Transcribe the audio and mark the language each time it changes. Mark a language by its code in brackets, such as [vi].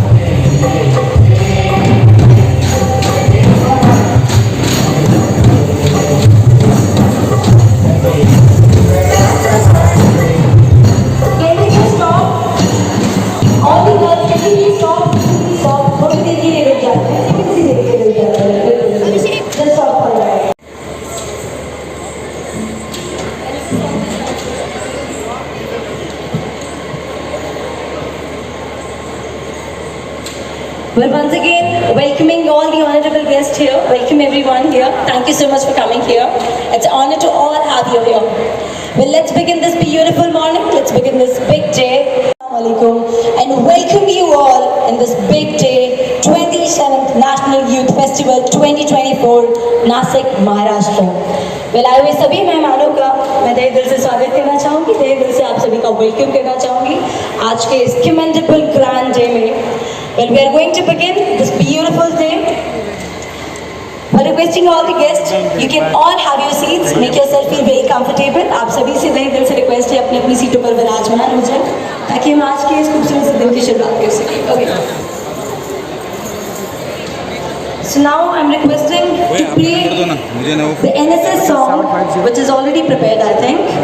[en] Thank you so much. Can we just stop? All the girls, can we stop? Stop. [hi] थोड़ी देर के लिए रुक जाते हैं. किसी देर के लिए रुक जाते हैं. [en] Just stop for a while. Well, once again, welcoming all the honorable guests here. Welcome everyone here. Thank you so much for coming here. It's an honor to all have you here. Well, let's begin this beautiful morning. Let's begin this big day. Assalamualaikum, and welcome you all in this big day, 27th National Youth Festival 2024, Nasik, Maharashtra. [hi] Well, आए हुए सभी मेहमानों का मैं तहे दिल से स्वागत करना चाहूँगी, तहे दिल से आप सभी का वेलकम करना चाहूँगी आज के इस [en] commendable grand day [hi] में. [en] Well, we are going to begin this beautiful day. By requesting all the guests, you can all have your seats. Make yourself feel very comfortable. [hi] आप सभी से तहे दिल से रिक्वेस्ट है अपनी अपनी सीटों पर विराजमान हो जाए ताकि हम आज के इस खूबसूरत से दिन की शुरुआत कर सकें. [en] Okay. So now I'm requesting to play the NSS song, which is already prepared, I think.